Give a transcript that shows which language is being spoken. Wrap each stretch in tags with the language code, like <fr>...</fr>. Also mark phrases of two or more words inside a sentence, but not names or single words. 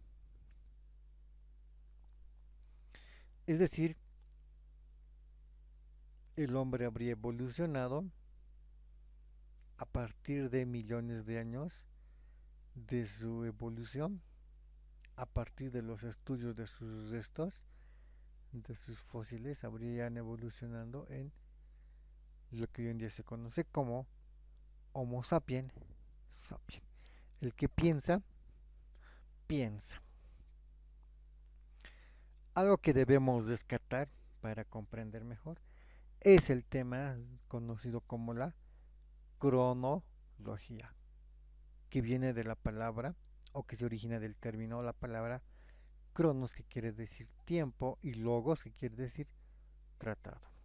<es>Es decir, el hombre habría evolucionado a partir de millones de años de su evolución, a partir de los estudios de sus restos, de sus fósiles, habrían evolucionado en lo que hoy en día se conoce como Homo sapiens sapiens. El que piensa, piensa. Algo que debemos descartar para comprender mejor es el tema conocido como la cronología, que viene de la palabra o que se origina del término la palabra cronos, que quiere decir tiempo, y logos, que quiere decir tratado.</es>